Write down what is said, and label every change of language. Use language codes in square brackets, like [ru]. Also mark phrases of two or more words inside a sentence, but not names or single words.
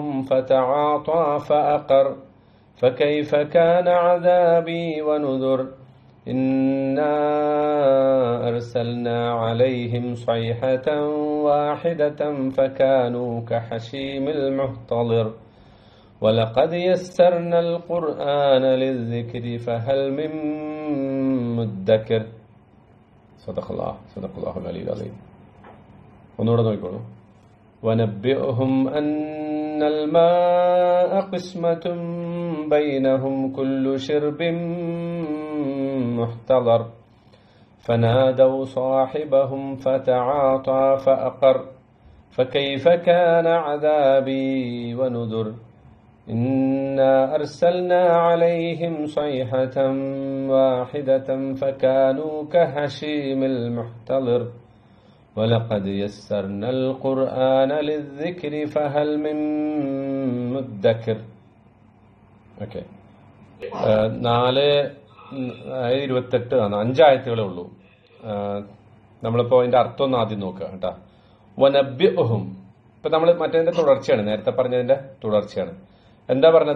[ar] فتعاطى فأقر فكيف كان عذابي ونذر إنا أرسلنا عليهم صيحة واحدة فكانوا كحشيم المحتضر ولقد يسرنا القرآن للذكر فهل من مدكر صدق الله العلي العظيم. [ml] ഒന്നുകൂടെ നോക്കിക്കോളൂ. [ar] ونبئهم أن الماء قسمة بينهم كل شرب محتضر فنادوا صاحبهم فتعاطى فأقر فكيف كان عذابي ونذر إنا أرسلنا عليهم صيحة واحدة فكانوا كهشيم المحتضر ولقد يسرنا القرآن للذكر فهل من مدكر. [ml] ഓക്കെ, 4:28 ആണ്, 5 ആയത്തുകളേ ഉള്ളൂ. നമ്മളിപ്പോ അതിന്റെ അർത്ഥം ഒന്ന് ആദ്യം നോക്കുക കേട്ടാ. വനബ്ബിഉഹും, ഇപ്പൊ നമ്മൾ മറ്റേതിന്റെ തുടർച്ചയാണ്, നേരത്തെ പറഞ്ഞതിന്റെ തുടർച്ചയാണ്. എന്താ പറഞ്ഞത്?